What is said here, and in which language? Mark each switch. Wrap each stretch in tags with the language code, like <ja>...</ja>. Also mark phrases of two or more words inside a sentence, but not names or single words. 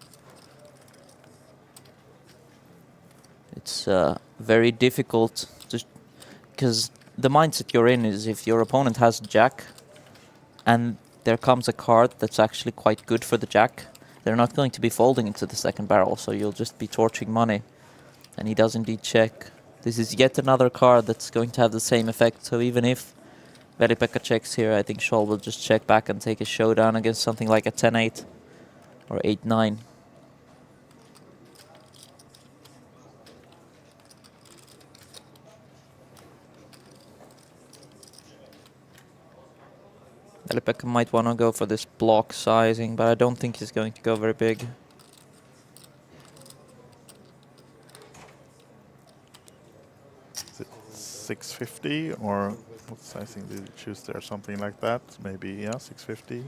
<en>It's very difficult because the mindset you're in is if your opponent has jack and there comes a card that's actually quite good for the jack, they're not going to be folding into the second barrel, so you'll just be torching money. And he does indeed check. This is yet another card that's going to have the same effect, so even if Veli-Pekka checks here, I think Scholl will just check back and take a showdown against something like a 10-8 or 8-9. Veli-Pekka might want to go for this block sizing, but I don't think he's going to go very big. Is it 650 or what sizing did you choose there? Something like that? Maybe, yeah, 650.</en>